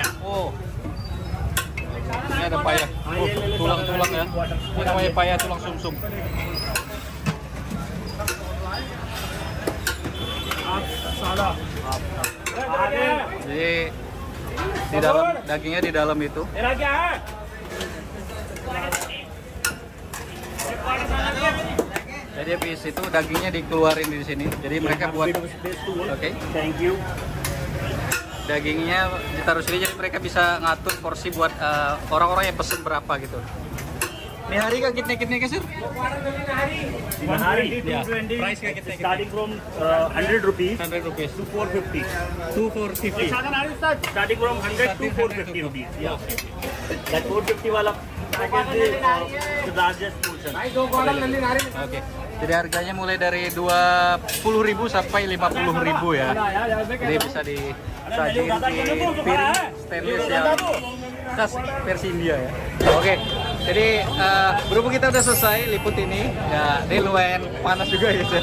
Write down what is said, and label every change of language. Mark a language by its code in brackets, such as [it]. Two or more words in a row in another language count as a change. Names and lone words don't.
[id] Oh. Ini ada paya. Oh, tulang-tulang ya. Ini namanya paya, tulang sumsum. [hi] सादा [id] Jadi di dalam dagingnya di dalam itu. [hi] मेरा क्या है [id] Jadi habis itu dagingnya dikeluarin di sini. Jadi mereka buat oke. [en] Thank you. [id] Dagingnya ditaruh sini jadi mereka bisa ngatur porsi buat orang-orang yang pesen berapa gitu. [hi] Nihari का कितने का सर? Nihari, [en] Yeah. 220. [hi] Price का कितने? [en] Starting from 100 rupees 100 rupees. to 450. 2 for 50. Starting from 100 to 450 rupees. Yeah. That 450 wala package is the largest portion. [id] Oke. Jadi harganya mulai dari 20.000 sampai 50.000 ya. Jadi bisa disajin di piring stainless yang khas versi India ya. Oke. Jadi berhubung kita udah selesai liput ini, ya ini lumayan panas juga gitu.